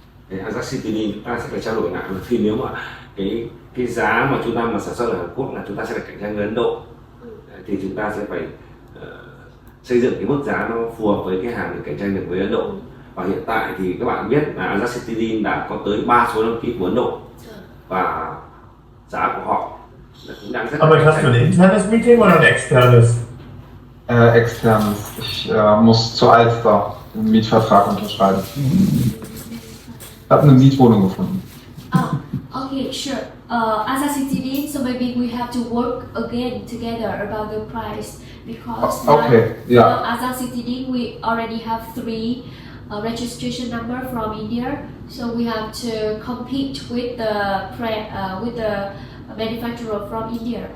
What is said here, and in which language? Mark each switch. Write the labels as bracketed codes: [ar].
[vi] cái azacitidine chúng ta sẽ phải trao đổi lại, bởi vì nếu mà cái giá mà chúng ta mà sản xuất ở Hàn Quốc là chúng ta sẽ phải cạnh tranh với Ấn Độ, thì chúng ta sẽ phải xây dựng cái mức giá nó phù hợp với cái hàng để cạnh tranh được với Ấn Độ. Và hiện tại thì các bạn biết là azacitidine đã có tới 3 số đăng ký của Ấn Độ và giá của họ là cũng đang rất [de] Aber hast du ein internes Meeting oder ein externes? Externes. Ich muss zu Alster einen Mietvertrag unterschreiben. Ich habe eine Mietwohnung gefunden. [en] Okay, sure. Azacitidine, so maybe we have to work again together about the price because Okay, yeah. Azacitidine we already have 3 registration number from India, so we have to compete with the manufacturer from India.